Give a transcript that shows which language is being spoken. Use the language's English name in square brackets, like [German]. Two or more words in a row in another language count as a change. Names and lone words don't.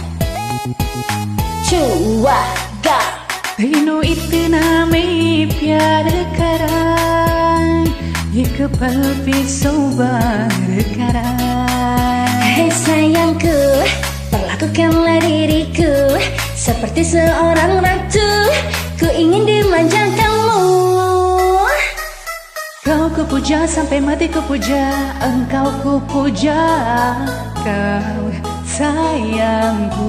[Indonesian] Coba gak. [Punjabi] ਤੈਨੂੰ ਇਤਨਾ ਮੈਂ ਪਿਆਰ ਕਰਾਂ, ਇੱਕ ਪਲ ਭੀ ਸੋਬਾਰ ਕਰਾਂ. [Indonesian] Hei sayangku, perlakukanlah diriku seperti seorang ratu. Ku ingin dimanja kamu. Kau ku puja sampai mati ku puja, engkau ku puja, kau sayangku.